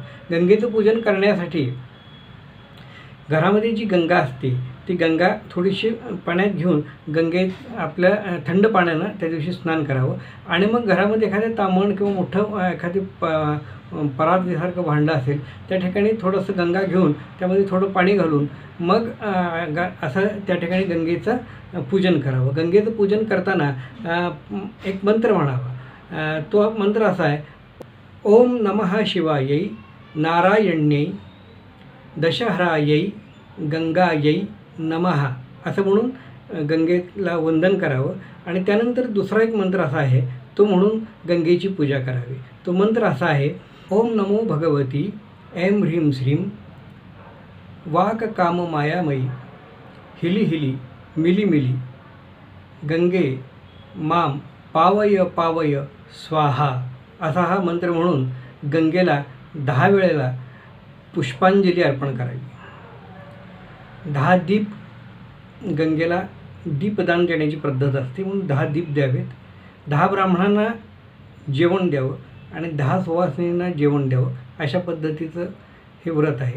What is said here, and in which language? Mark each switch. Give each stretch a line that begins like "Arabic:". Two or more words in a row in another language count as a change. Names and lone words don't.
Marathi: गंगेचं पूजन करण्यासाठी घरामध्ये जी गंगा असते ती गंगा थोडीशी पाण्यात घेऊन गंगेत आपल्या थंड पाण्यानं त्या दिवशी स्नान करावं आणि मग घरामध्ये एखादं तामण किंवा मोठं एखादी परातीसारखं भांडं असेल त्या ठिकाणी थोडंसं गंगा घेऊन त्यामध्ये थोडं पाणी घालून मग असं त्या ठिकाणी गंगेचं पूजन करावं. गंगेचं पूजन करताना एक मंत्र म्हणावा. तो मंत्र असा आहे,
Sanskrit: ओम नमः शिवायै नारायण्यै दशहरायै गंगायै नमः
Marathi: असं म्हणून गंगेला वंदन करावं आणि त्यानंतर दुसरा एक मंत्र असा आहे तो म्हणून गंगेची पूजा करावी. तो मंत्र असा आहे,
Sanskrit: ओम नमो भगवती ऐं ह्रीं श्रीं वाक काम मायामयी हिली हिली मिली मिली गंगे माम पावय पावय स्वाहा
Marathi: असा हा मंत्र म्हणून गंगेला 10 वेळेला पुष्पांजली अर्पण करावी. 10 दीप गंगेला दीपदान देण्याची पद्धत असते म्हणून 10 दीप द्यावेत. 10 ब्राह्मणांना जेवण द्यावं आणि 10 सुवासिनींना जेवण द्यावं अशा पद्धतीचं हे व्रत आहे.